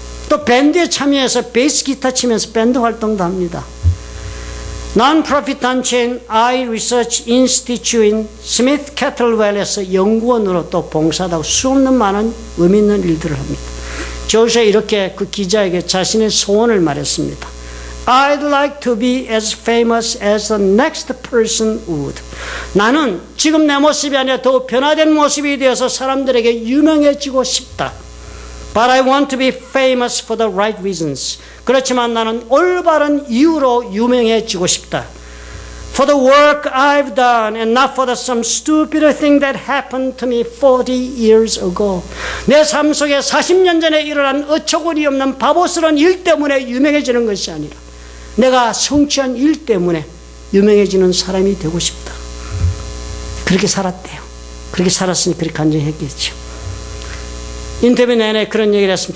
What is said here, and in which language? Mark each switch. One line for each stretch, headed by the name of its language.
Korean: 또 밴드에 참여해서 베이스 기타 치면서 밴드 활동도 합니다. non-profit 단체인 I Research Institute인 스미스 캐틀웰에서 연구원으로 또 봉사도 하고 수없는 많은 의미 있는 일들을 합니다. 조슈아 이렇게 그 기자에게 자신의 소원을 말했습니다.
English: I'd like to be as famous as the next person would.
Korean: 나는 지금 내 모습이 아니라 더 변화된 모습이 되어서 사람들에게 유명해지고 싶다.
English: But I want to be famous for the right reasons.
Korean: 그렇지만 나는 올바른 이유로 유명해지고 싶다.
English: For the work I've done and not for some stupid thing that happened to me 40 years ago.
Korean: 내 삶 속에 40년 전에 일어난 어처구니 없는 바보스러운 일 때문에 유명해지는 것이 아니라 내가 성취한 일 때문에 유명해지는 사람이 되고 싶다. 그렇게 살았대요. 그렇게 살았으니 그렇게 간증했겠죠. 인터뷰 내내 그런 얘기를 했습니다.